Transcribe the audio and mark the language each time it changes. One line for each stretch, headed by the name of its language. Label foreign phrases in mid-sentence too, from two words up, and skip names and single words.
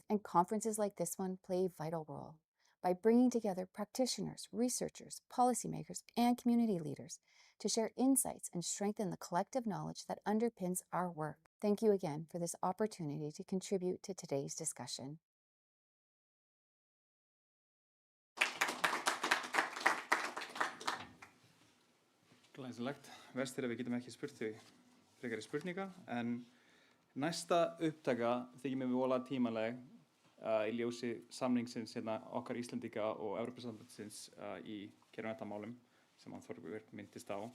English: And conferences like this one play a vital role by bringing together practitioners, researchers, policymakers, and community leaders to share insights and strengthen the collective knowledge that underpins our work. Thank you again for this opportunity to contribute to today's discussion.
Icelandic: Glæsilegt. Verst er að við getum ekki spurt þig frekari spurninga, en næsta upptaka þykir mér voðalega tímanleg í ljósi samningsins okkar Íslendinga og Evrópusambandsins í gerðarmálum sem hann Þorbjörn minntist á.